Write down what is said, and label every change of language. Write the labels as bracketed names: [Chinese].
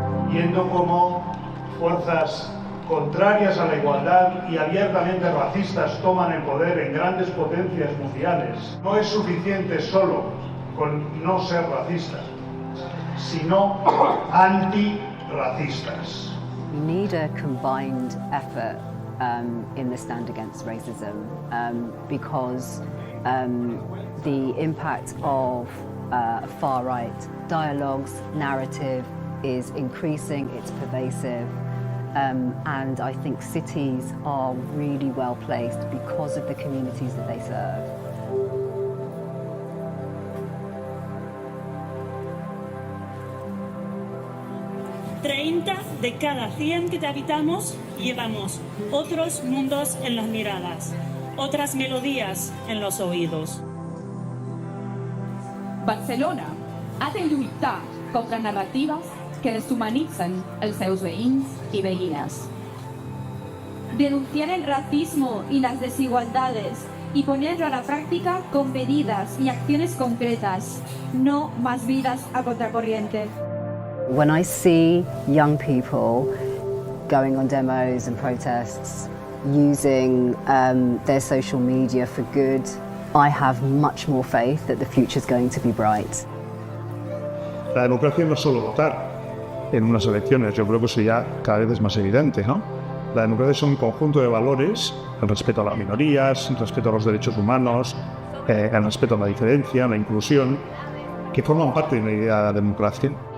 [Spanish] Viendo cómo fuerzas contrarias a la igualdad y abiertamente racistas toman el poder en grandes potencias mundiales. No es suficiente solo con no ser racistas, sino antirracistas. [English] We need a combined effort in the stand against racism because the impact of far-right dialogues, narrative, is increasing, it's pervasive, and I think cities are really well placed because of the communities that they serve. [Spanish] ...30 de cada 100 que habitamos llevamos otros mundos en las miradas, otras melodías en los oídos. [Catalan] Barcelona ha de lluitar contra narratives que deshumanitzen els seus veïns i veïnes. [Spanish] Denunciar el racismo y las desigualdades y ponerlo a la práctica con medidas y acciones concretas, no más vidas a contracorriente. [English] When I see young people going on demos and protests, using their social media for good, I have much more faith that the future is going to be bright. [Spanish] La democracia no es solo votar en unas elecciones, yo creo que eso ya cada vez es más evidente, ¿no? La democracia es un conjunto de valores, el respeto a las minorías, el respeto a los derechos humanos, el respeto a la diferencia, la inclusión, que forman parte de una idea de la democracia.